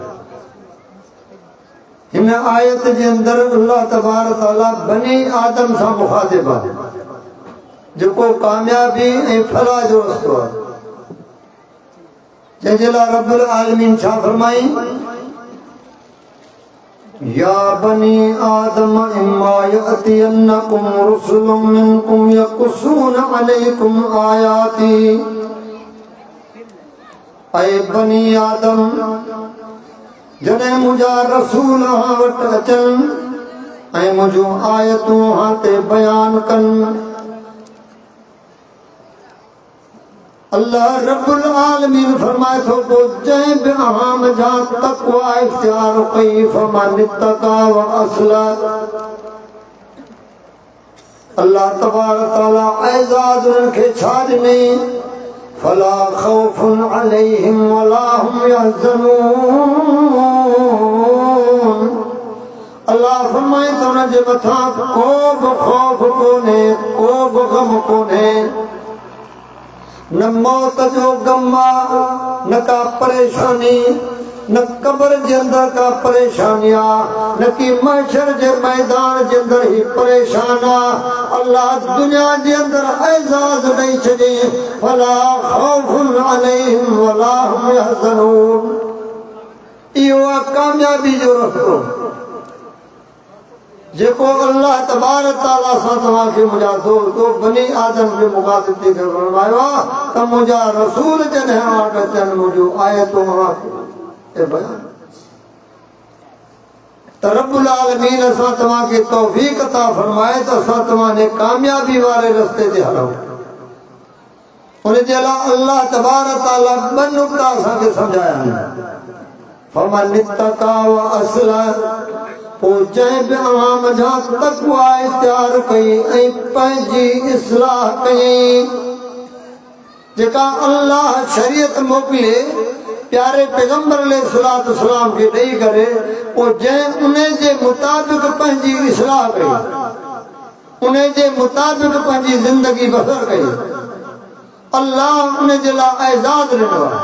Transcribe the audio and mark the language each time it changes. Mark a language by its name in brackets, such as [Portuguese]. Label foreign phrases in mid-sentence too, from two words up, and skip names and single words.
[Sindhi] हिन आयत जे अंदर अल्लाह तबारक ताला बनी आदम सां मुखातिब आहे जेको कामयाबी ऐं फलाह जो रस्तो आहे। जंहिंजे लाइ रब्बुल आलमीन छा फरमाई, [Arabic] يا بني آدم إما يأتينكم رسل منكم يقصون عليكم آياتي. [Sindhi] ऐ बनी आदम जॾहिं मुंहिंजा रसूल वट अचनि ऐं मुंहिंजूं आयतूं ते बयान कनि। अल्लाह रब्बुल आलमीन फरमाए थो पोइ जंहिं बि अहाम जा तक़वा इख्तियार कई [Arabic] فمن اتقى وأصلح. [Sindhi] अल्लाह तबारक ताला एज़ाज़ उन्हनि खे छा ॾिनई, [Arabic] فلا خوف عليهم ولا هم يحزنون. [Sindhi] अल्लाह फरमाए थो उन जे मथां को बि खौफ कोन्हे, को बि गम कोन्हे, न मौत जो गम आहे, न का परेशानी, न कब्र जे अंदर का परेशानी आहे, न कि महशर जे मैदान जे अंदर ही परेशान आहे। अल्लाह दुनिया जे अंदर एज़ाज़ ॾेई छॾी, [Arabic] فلا خوف عليهم ولا هم يحزنون. [Sindhi] इहो आहे कामयाबी जो रस्तो जेको अल्लाह तबारक ताला सां तव्हांखे मुंहिंजा दोस्तो बनी आदम खे मुखातिब थी करे फरमायो आहे त मुंहिंजा रसूल जॾहिं वटि अचनि मुंहिंजूं आयतूं बयान त रब्बुल आलमीन असां तव्हांखे तौफ़ीक़ अता फरमाए त असां तव्हांजे कामयाबी वारे रस्ते ते हलूं। उन जे लाइ अल्लाह तबारक ताला ॿ नुक़्ता असांखे सम्झाया आहिनि। [Arabic] فمن اتقى وأصلح, [Sindhi] पोइ जंहिं बि अवाम जा तक़वा इख्तियार कई ऐं पंहिंजी इस्लाह कयईं। जेका अल्लाह शरीयत मोकिले प्यारे पैगंबर [Arabic] عليه الصلاة والسلام [Sindhi] खे ॾेई करे पोइ जंहिं उन जे मुताबिक़ पंहिंजी इस्लाह कई, उन जे मुताबिक़ पंहिंजी ज़िंदगी बसर कई, अल्लाह उन जे लाइ एज़ाज़ ॾिनो आहे।